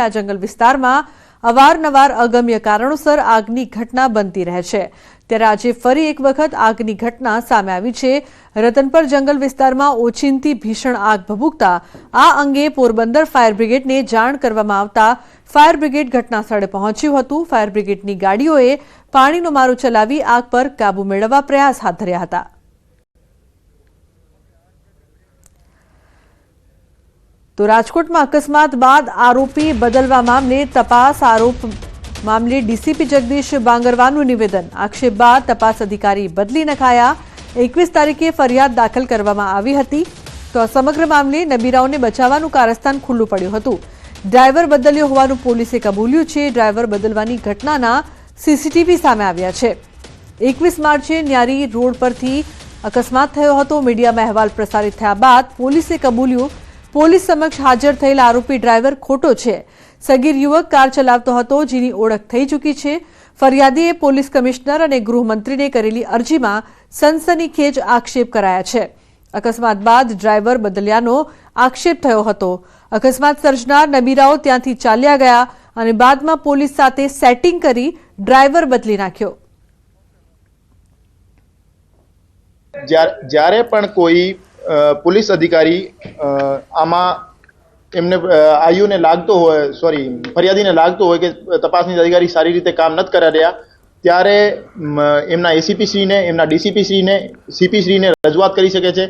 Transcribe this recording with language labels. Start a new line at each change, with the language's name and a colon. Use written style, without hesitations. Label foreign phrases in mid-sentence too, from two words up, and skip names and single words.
Gujarati: આ જંગલ વિસ્તારમાં અવારનવાર અગમ્ય કારણોસર આગની ઘટના બનતી રહે છે, ત્યારે આજે ફરી એક વખત આગની ઘટના સામે આવી છે। રતનપર જંગલ વિસ્તારમાં ઓચિંતી ભીષણ આગ ભભૂકતા આ અંગે પોરબંદર ફાયર બ્રિગેડને જાણ કરવામાં આવતા ફાયર બ્રિગેડ ઘટના સ્થળે પહોંચ્યું હતું। ફાયર બ્રિગેડની ગાડીઓએ પાણીનો મારો ચલાવી આગ પર કાબુ મેળવવા પ્રયાસ હાથ ધર્યા હતા। તો રાજકોટ મેં અકસ્માત બાદ આરોપી બદલવા મામલે તપાસ આરોપ મામલે ડીસીપી જગદીશ બાંગરવાનુ નિવેદન આક્ષેપ બાદ તપાસ અધિકારી બદલી નખાયા। 21 તારીખે ફરિયાદ દાખલ કરવામાં આવી હતી। તો સમગ્ર મામલે નબીરાઓને બચાવવાનું કારસ્તાન ખુલ્લું પડ્યું હતું। ડ્રાઇવર બદલ્યો હોવાનું પોલીસે કબૂલ્યું છે। ડ્રાઇવર બદલવાની ઘટનાના સીસીટીવી સામે આવ્યા છે। 21 માર્ચે ન્યારી રોડ પરથી અકસ્માત થયો હતો। મીડિયામાં અહેવાલ પ્રસારિત થયા બાદ પોલીસે કબૂલ્યું। પોલીસ સમક્ષ હાજર થયેલ આરોપી ડ્રાઇવર ખોટો છે। સગીર યુવક કાર ચલાવતો હતો, જેની ઓળખ થઈ ચૂકી છે। ફરિયાદીએ પોલીસ કમિશ્નર અને ગૃહમંત્રીને કરેલી અરજીમાં સનસનીખેજ આક્ષેપ કરાયા છે। અકસ્માત બાદ ડ્રાઇવર બદલ્યાનો આક્ષેપ થયો હતો। અકસ્માત સર્જનાર નબીરાઓ ત્યાંથી ચાલ્યા ગયા અને બાદમાં પોલીસ સાથે સેટિંગ કરી ડ્રાઇવર બદલી નાખ્યો। જ્યારે પણ કોઈ પોલીસ અધિકારી આમાં એમને આયુને લાગતો હોય ફરિયાદીને લાગતો હોય કે તપાસની અધિકારી સારી રીતે કામ નથી કરી રહ્યા, ત્યારે એમના એસીપી શ્રીને, એમના ડીસીપી શ્રીને, સીપી શ્રીને રજૂઆત કરી શકે છે।